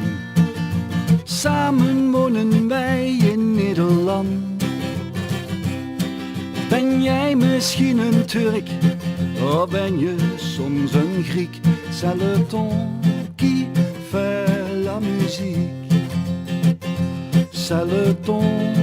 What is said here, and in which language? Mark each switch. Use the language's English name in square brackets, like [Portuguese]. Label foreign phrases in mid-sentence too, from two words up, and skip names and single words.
[Dutch] Samen wonen wij in Nederland. Ben jij misschien een Turk of ben je soms een Griek? [French] C'est le ton qui fait la musique. C'est le ton